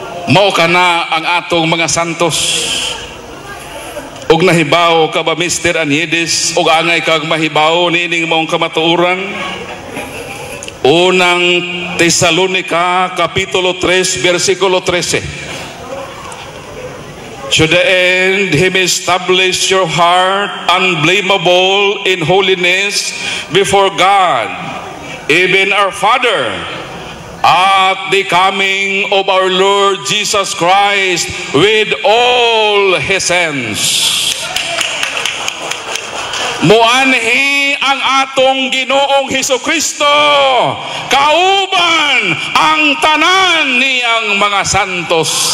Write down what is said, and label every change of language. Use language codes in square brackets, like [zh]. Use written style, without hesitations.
[ceb] Mao kana ang atong mga santos. Og nahibaw ka ba, Mr. Anides, og angay kag mahibaw niining maong kamatuoran? Unang Tesalonica Kapitulo 3 versikulo 13. [en] To the end he may establish your heart unblameable in holiness before God, even our Father, at the coming of our Lord Jesus Christ with all his saints. [ceb] Muanhi ang atong Ginoong Hesukristo, kauban ang tanan niyang mga santos.